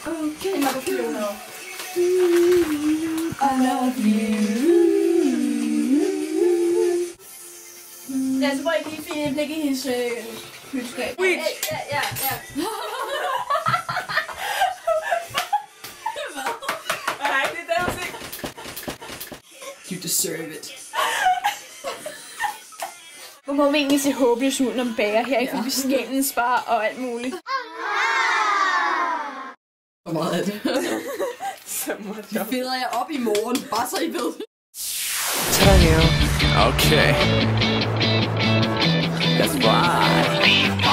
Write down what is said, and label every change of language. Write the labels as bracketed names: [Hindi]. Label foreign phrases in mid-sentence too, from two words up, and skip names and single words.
[Danish] Den var på 400. [English] I love you. [Danish] Ja, så må jeg lige finde et blik i hendes køleskab. Ja. Nej, det er der ikke. [English] You deserve it. [Danish] Hvor må vi egentlig se håbløs ud, når man bager her, ikke? Fordi vi skændes bare og alt muligt. Hvor meget er det? Så meget Det feder jeg op i morgen, bare så I ved. [English] Tell you. Okay. That's why.